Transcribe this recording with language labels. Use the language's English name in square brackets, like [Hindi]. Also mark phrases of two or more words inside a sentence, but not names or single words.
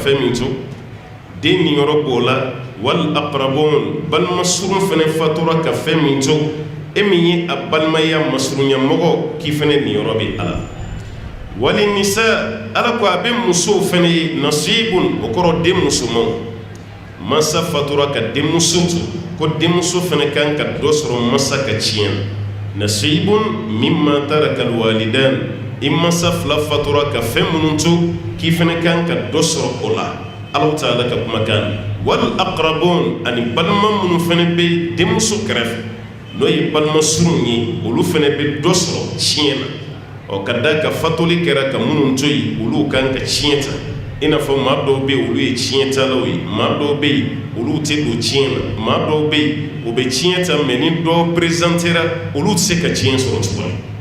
[Bambara] fɛn min to den niyɔrɔ b'o la [Arabic] والأقربون [Bambara] balima surun fɛnɛ fatura ka fɛn min to e min ye a balimaya masurunyamɔgɔ k'i fɛnɛ niyɔrɔ bɛ a la [Arabic] وللنساء [Bambara] ala ko a bɛ musow fɛnɛ ye nasibun o kɔrɔ den musomanw masa fatura ka denmuso to ko denmuso fɛnɛ kan ka dɔ sɔrɔ masa ka tiɲɛ [Arabic] نصيب مما ترك الوالدان [Bambara] i masa fila fatura ka fɛn minnu to k'i fɛnɛ kan ka dɔ sɔrɔ o la [Arabic] الله تعالى [Bambara] ka kumakan [Arabic] والأقربون [Bambara] ani balima minnu fɛnɛ bɛ denmuso kɛrɛfɛ n'o ye balima surun ye olu fɛnɛ bɛ dɔ sɔrɔ tiɲɛ na ɔ ka da ka fatoli kɛra ka minnu to yen olu kan ka tiɲɛ ta i n'a fɔ maa dɔw bɛ yen olu ye tiɲɛ talaw ye maa dɔw bɛ yen olu tɛ don tiɲɛ na maa dɔw bɛ yen u bɛ tiɲɛ ta mɛ ni dɔ présentera olu tɛ se ka tiɲɛ sɔrɔ tuguni